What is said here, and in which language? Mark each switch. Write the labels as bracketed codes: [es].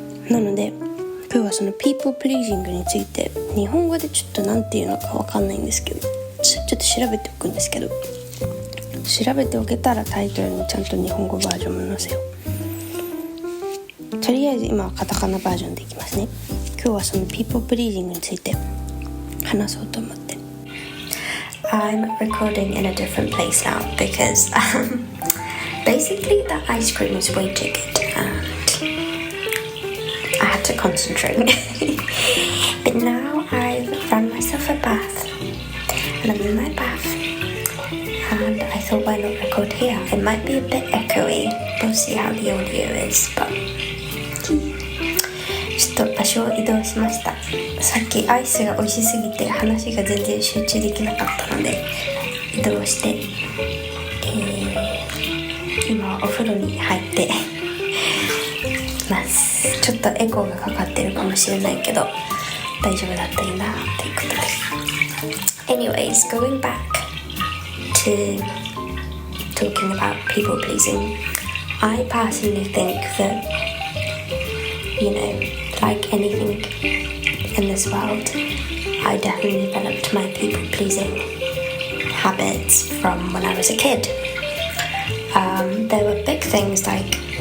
[ja] なので今日はそのピーポープリージングについて、日本語でちょっとなんていうのかわかんないんですけど、ちょっと調べておくんですけど、調べておけたらタイトルにちゃんと日本語バージョンも載せよう。とりあえず今はカタカナバージョンでいきますね。今日はそのピーポープリージングについて話そうと思って。 [en] I'm recording in a different place now because basically the ice cream was way too good and I had to concentrate. But now I've run myself a bath and I'm in my bath and I thought, why not record here? It might be a bit echoey. We'll see how the audio is, but [ja] ちょっと場所を移動しました。さっきアイスが美味しすぎて話が全然集中できなかったので移動して、今お風呂に入ってます。ちょっとエコーがかかってるかもしれないけど大丈夫だったらいいなっていうことで。 [en] Anyways, going back to talking about people pleasing, I personally think that, you know, like anything in this world, I definitely developed my people pleasing habits from when I was a kid. There were big things like